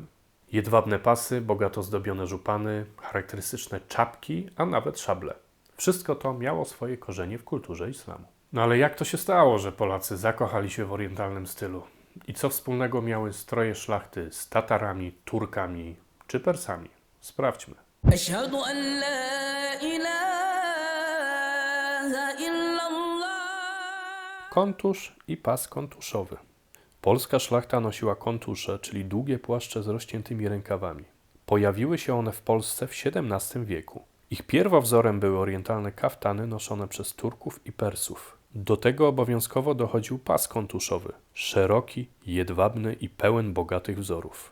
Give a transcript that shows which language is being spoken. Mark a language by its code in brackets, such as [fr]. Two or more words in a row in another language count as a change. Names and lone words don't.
[pl] Jedwabne pasy, bogato zdobione żupany, charakterystyczne czapki, a nawet szable. Wszystko to miało swoje korzenie w kulturze islamu. No ale jak to się stało, że Polacy zakochali się w orientalnym stylu? I co wspólnego miały stroje szlachty z Tatarami, Turkami czy Persami? Sprawdźmy. [ar] أشهد أن لا إله إلا الله. [pl] Kontusz i pas kontuszowy. Polska szlachta nosiła kontusze, czyli długie płaszcze z rozciętymi rękawami. Pojawiły się one w Polsce w XVII wieku. Ich pierwowzorem były orientalne kaftany noszone przez Turków i Persów. Do tego obowiązkowo dochodził pas kontuszowy, szeroki, jedwabny i pełen bogatych wzorów.